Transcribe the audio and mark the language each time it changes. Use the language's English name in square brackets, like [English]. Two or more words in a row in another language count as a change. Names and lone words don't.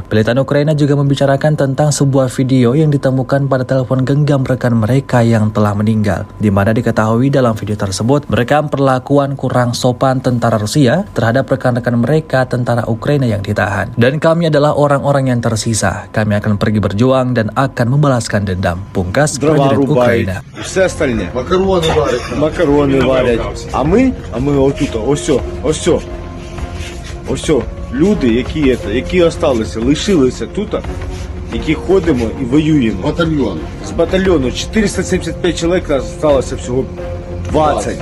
[Indonesian] Pilihan Ukraina juga membicarakan tentang sebuah video yang ditemukan pada telepon genggam rekan mereka yang telah meninggal, di mana diketahui dalam video tersebut merekam perlakuan kurang sopan tentara Rusia terhadap rekan-rekan mereka tentara Ukraina yang ditahan. Dan kami adalah orang-orang yang tersisa. Kami akan pergi berjuang dan akan membalaskan dendam. [Ukrainian] Дрова рубають, і все остальне. макарони варять. Макарони варять. А ми отут, ось, люди, які осталися, лишилися тут, які ходимо і воюємо. Батальйон. З батальйону 475 чоловік, нас залишилося всього 20.